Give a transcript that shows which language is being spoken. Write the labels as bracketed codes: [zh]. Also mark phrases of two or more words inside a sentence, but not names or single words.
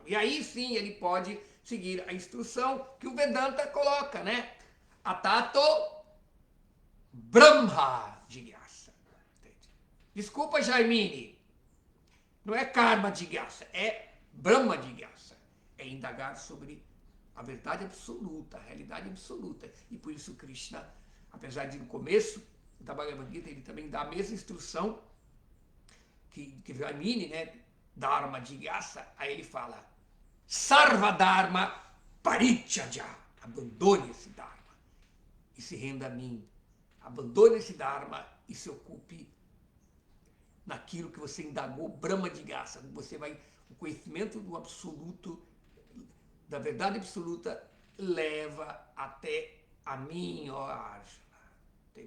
[pt] E aí sim ele pode seguir a instrução que o Vedanta coloca, né? [sa] अथातो ब्रह्म जिज्ञासा. [pt] Desculpa, Jaimini. Não é [sa] कर्म जिज्ञासा, [pt] é [sa] ब्रह्म जिज्ञासा. [pt] É indagar sobre a verdade absoluta, a realidade absoluta. E por isso Krishna, apesar de no começo da Bhagavad Gita, ele também dá a mesma instrução que Jaimini, né? [sa] धर्म जिज्ञासा. [pt] Aí ele fala, [sa] सर्व धर्म परित्यज्य. [pt] Abandone esse Dharma e se renda a mim. Abandone esse Dharma e se ocupe naquilo que você indagou, [sa] ब्रह्म जिज्ञासा. [pt] Você vai, o conhecimento do absoluto, da verdade absoluta, leva até a mim, ó Arjuna.